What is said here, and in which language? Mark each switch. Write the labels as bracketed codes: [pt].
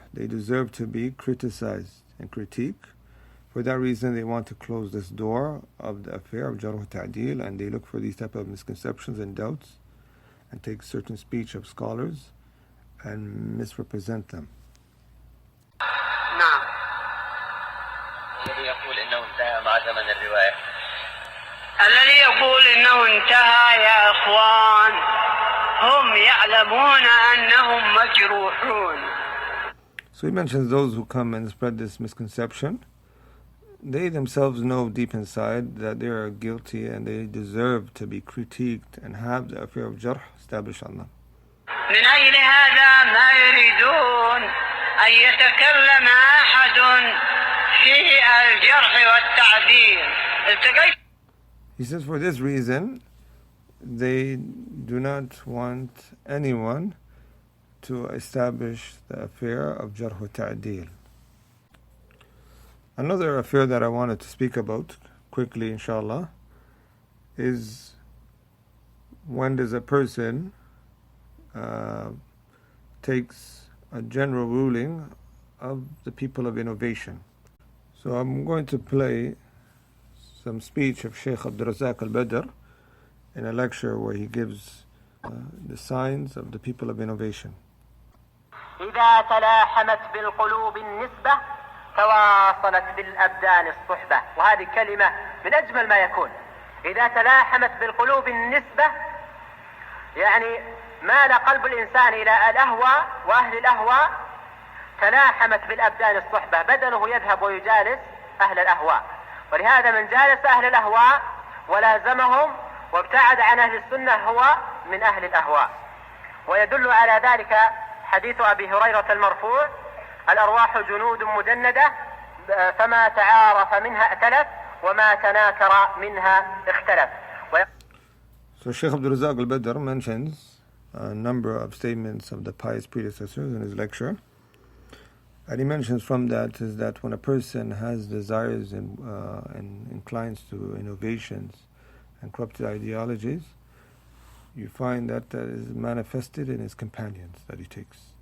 [en] They deserve to be criticized and critiqued. For that reason, they want to close this door of the affair of Jarh wa Ta'deel, and they look for these type of misconceptions and doubts and take certain speech of scholars and misrepresent them. [ar] نعم. الذي يقول إنه انتهى مع زمن الرواية. الذي يقول إنه انتهى يا أخوان هم يعلمون أنهم مجروحون. [en] So he mentions those who come and spread this misconception. They themselves know deep inside that they are guilty and they deserve to be critiqued and have the affair of jarh established on them. [ar] من أجل هذا ما يريدون أن يتكلم أحد في الجرح والتعديل. [en] He says for this reason, they do not want anyone to establish the affair of Jarh wa Ta'deel. Another affair that I wanted to speak about quickly, inshallah, is when does a person takes a general ruling of the people of innovation. So I'm going to play some speech of Sheikh Abdul al-Badr in a lecture where he gives the signs of the people of innovation. [ar] إذا تلاحمت بالقلوب النسبة تواصلت بالأبدان الصحبة. وهذه كلمة من أجمل ما يكون. إذا تلاحمت بالقلوب النسبة يعني مال قلب الإنسان إلى الأهواء وأهل الأهواء تلاحمت بالأبدان الصحبة. بدنه يذهب ويجالس أهل الأهواء. ولهذا من جالس أهل الأهواء ولازمهم وابتعد عن أهل السنة هو من أهل الأهواء. ويدل على ذلك حديث أبي هريرة المرفوع: الأرواح جنود مجندة فما تعارف منها ائتلف وما تناكر منها اختلف. [en] So Sheikh Abdul al-Badr mentions a number of statements of the pious predecessors in his lecture. And he mentions from that is that when a person has desires and inclines to innovations and corrupted ideologies, you find that is manifested in his companions that he takes.